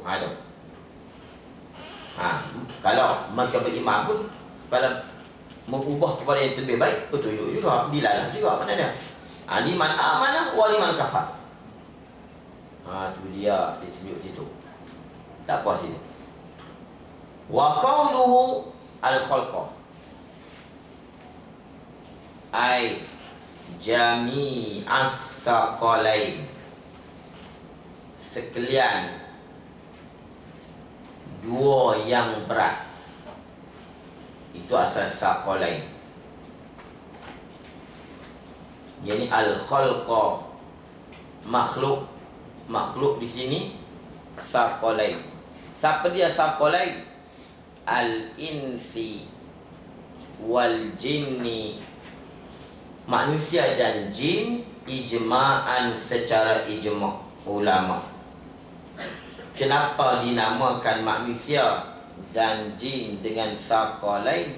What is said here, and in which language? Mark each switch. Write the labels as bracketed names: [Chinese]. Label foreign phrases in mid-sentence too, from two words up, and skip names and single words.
[Malay] Itu kalau mereka beriman pun, kalau mengubah kepada yang lebih baik, petunjuk juga, dilalah juga mana dia. [Arabic] لمن آمن ولمن كفر. [Malay] Tu dia disebut situ. Tak puas ini. [Arabic] وقوله الخلق أي جميع الثقلين, [Malay] sekalian dua yang berat. Itu asal saqalain. [Arabic] يعني الخلق, [Malay] makhluk. Makhluk di sini saqalain. Siapa dia saqalain? [Arabic] الإنس والجن, [Malay] manusia dan jin, ijma'an, secara ijma' ulama. Kenapa dinamakan manusia dan jin dengan saqalain?